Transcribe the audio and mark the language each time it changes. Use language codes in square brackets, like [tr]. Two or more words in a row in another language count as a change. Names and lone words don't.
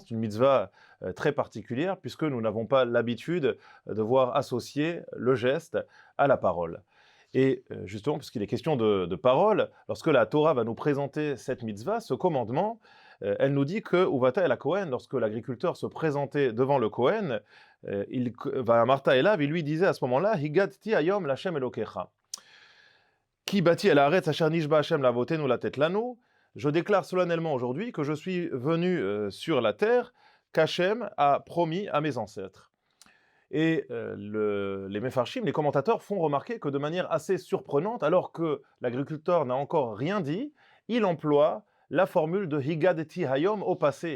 [fr] C'est une mitzvah très particulière puisque nous n'avons pas l'habitude de voir associer le geste à la parole. Et justement, puisqu'il est question de parole, lorsque la Torah va nous présenter cette mitzvah, ce commandement, elle nous dit que [he] ובאת אל הכהן, [fr] lorsque l'agriculteur se présentait devant le Kohen, [he] ואמרת אליו, [fr] il lui disait à ce moment-là, [he] הגדתי היום לה' אלוקיך. כי באתי אל הארץ אשר נשבע ה' לאבותינו לתת לנו. [fr] Je déclare solennellement aujourd'hui que je suis venu sur la terre qu'Hashem a promis à mes ancêtres. Et les Mefarshim, les commentateurs, font remarquer que de manière assez surprenante, alors que l'agriculteur n'a encore rien dit, il emploie la formule de [he] הגדתי היום [fr] au passé.